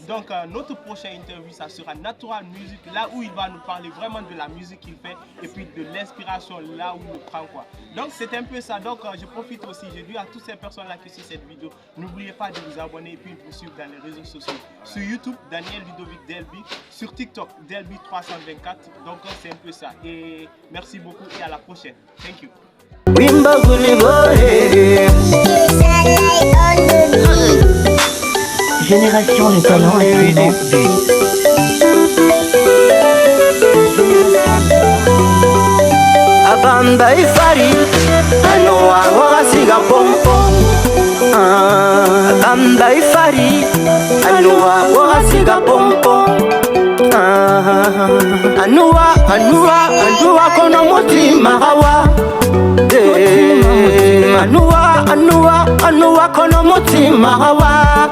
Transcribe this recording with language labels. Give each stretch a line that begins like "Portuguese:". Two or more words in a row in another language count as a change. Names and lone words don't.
French: Donc notre prochaine interview, ça sera Natural Music, là où il va nous parler vraiment de la musique qu'il fait et puis de l'inspiration, là où il nous prend quoi. Donc c'est un peu ça. Donc je profite aussi, je dis à toutes ces personnes-là qui suivent cette vidéo, n'oubliez pas de vous abonner et puis de vous suivre dans les réseaux sociaux. Sur YouTube, Daniel Ludovic Delby. Sur TikTok, Delby324. Donc c'est un peu ça. Et merci beaucoup et à la prochaine.
English: Thank you. Génération le talent instrument but. Abamba ifari ano wa siga pompom. Abamba ifari ano wa siga pompom. Anua kono mutima hawa. Anua kono mutima hawa.